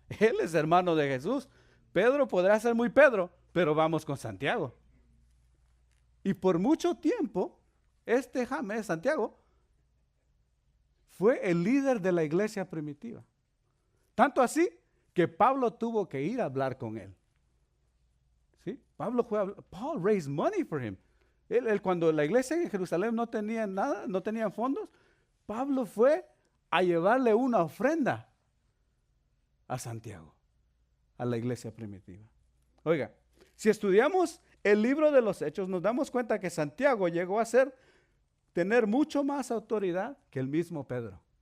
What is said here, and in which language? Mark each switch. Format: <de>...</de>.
<es>Él es hermano de Jesús. Pedro podrá ser muy Pedro, pero vamos con Santiago. Y por mucho tiempo, James, Santiago, fue el líder de la iglesia primitiva. Tanto así que Pablo tuvo que ir a hablar con él. ¿Sí?</es> <en>Paul raised money for him.</en> <es>Él, cuando la iglesia en Jerusalén no tenía nada, no tenían fondos, Pablo fue a llevarle una ofrenda a Santiago, a la iglesia primitiva. Oiga, si estudiamos el libro de los Hechos, nos damos cuenta que Santiago llegó a tener mucho más autoridad que el mismo Pedro.</es>